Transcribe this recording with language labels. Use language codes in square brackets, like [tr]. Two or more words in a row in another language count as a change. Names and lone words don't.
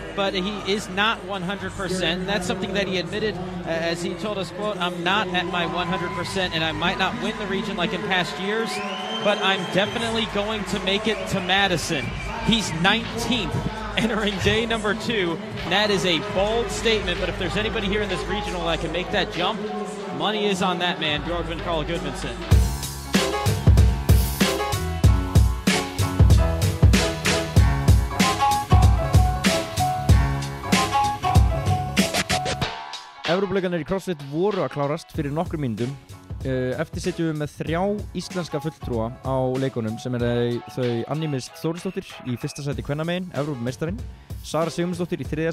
[en] but he is not 100%, and that's something that he admitted as he told us, quote, I'm not at my 100%, and I might not win the region like in past years, but I'm definitely going to make it to Madison. He's 19th entering day number 2. And that is a bold statement, but if there's anybody here in this regional that can make that jump, money is on that man, Björgvin Karl Gudmundsson. [is] Evrópuleikarnir í CrossFit voru að klárast fyrir nokkrum mínútum. Eftir sitjum við með 3 íslenska fulltrúa á leikunum sem þau Anný Mist Þórisdóttir í fyrsta sæti kvennamegin, Evrópumeistarinn, Sara Sigmundsdóttir í 3.